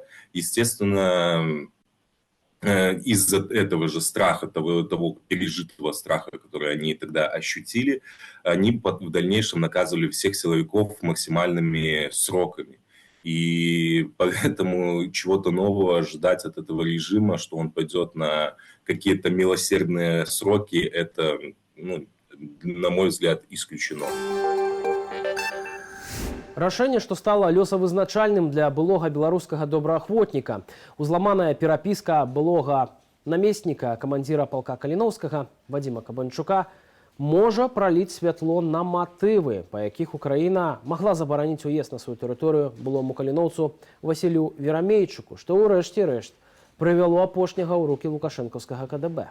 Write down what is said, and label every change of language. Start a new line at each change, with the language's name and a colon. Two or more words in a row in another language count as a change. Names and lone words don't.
Russian: Естественно, из-за этого же страха, того пережитого страха, который они тогда ощутили, они в дальнейшем наказывали всех силовиков максимальными сроками. И поэтому чего-то нового ожидать от этого режима, что он пойдет на какие-то милосердные сроки, это, на мой взгляд, исключено.
Belarusian: Рашэнне, што стала лёсавызначальным для былога беларускага добраахвотніка. Узламаная перапіска былога намесніка камандзіра палка Каліноўскага Вадзіма Кабанчука можа праліць святло на матывы, па якіх Украіна магла забараніць уезд на сваю тэрыторыю былому каліноўцу Васілю Верамейчуку, што ўрэшце рэшт прывяло апошняга ў рукі лукашэнкаўскага КДБ.